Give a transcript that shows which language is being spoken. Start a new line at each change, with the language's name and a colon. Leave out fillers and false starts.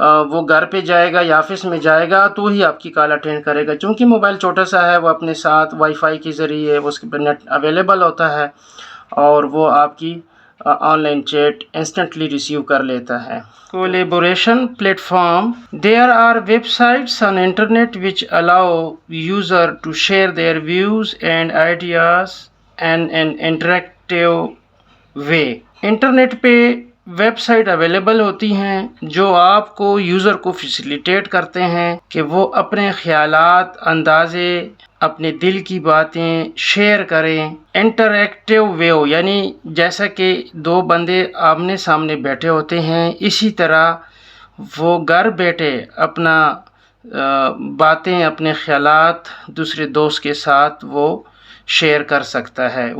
Urdu: وہ گھر پہ جائے گا یا آفس میں جائے گا تو ہی آپ کی کال اٹینڈ کرے گا. چونکہ موبائل چھوٹا سا ہے، وہ اپنے ساتھ وائی فائی کے ذریعے اس کے نیٹ اویلیبل ہوتا ہے اور وہ آپ کی on line chat instantly receive کر لیتا ہے. Collaboration plate form.
English: There are websites on internet which allow user to share their views and ideas in an interactive way.
Urdu: Internet پہ ویب سائٹ اویلیبل ہوتی ہیں جو آپ کو یوزر کو فیسیلیٹیٹ کرتے ہیں کہ وہ اپنے خیالات، اندازے، اپنے دل کی باتیں شیئر کریں انٹریکٹیو وے، یعنی جیسا کہ دو بندے آمنے سامنے بیٹھے ہوتے ہیں اسی طرح وہ گھر بیٹھے اپنا باتیں، اپنے خیالات دوسرے دوست کے ساتھ وہ شیئر کر سکتا ہے.